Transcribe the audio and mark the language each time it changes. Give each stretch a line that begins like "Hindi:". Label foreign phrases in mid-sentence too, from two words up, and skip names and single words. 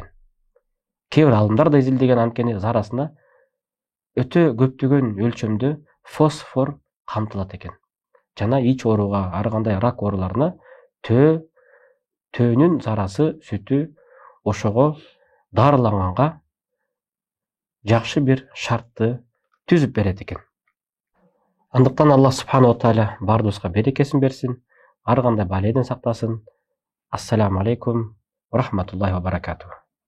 Kyrgyz: Кээ бир алымдар да изилдеген, анткени зарасына өтө көптөгөн өлчөмдө фосфор камтылат экен. Жана ич ооруга, ар кандай рак ооруларына төөнүн зарасы, сүтү ошого дарыланганга жакшы бир шартты түзүп берет экен. Андыктан
Arabic: الله سبحانه وتعالى
Kyrgyz: бардыбызга берекесин берсин, ар кандай баледен сактасын.
Arabic: السلام عليكم ورحمة الله وبركاته.